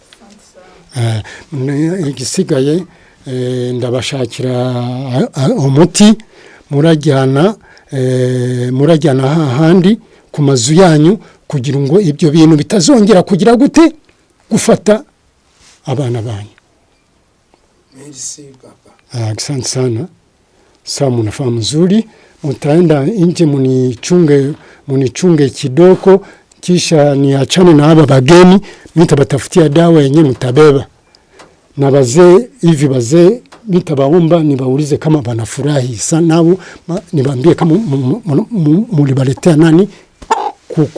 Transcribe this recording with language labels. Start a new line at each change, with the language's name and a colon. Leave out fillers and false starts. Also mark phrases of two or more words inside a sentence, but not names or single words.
Kinyarwanda: Igisigaye ndabashakira umuti murajyana hahandi ku mazu yanyu kugira ngo ibyo bintu bitazongera kugira gute gufata abana banyu.
French: Merci papa.
Swahili: Asante sana. Sawa, mnafaa mzuri. Mtaenda nje munichunge kidogo, kisha niachane na haba bageni, nitabatafutia dawa yenye mtabeba. Na bazee hivi bazee nitabaomba nibaulize kama banafurahi sana, nibaambie kama mulibaletea nani kuku.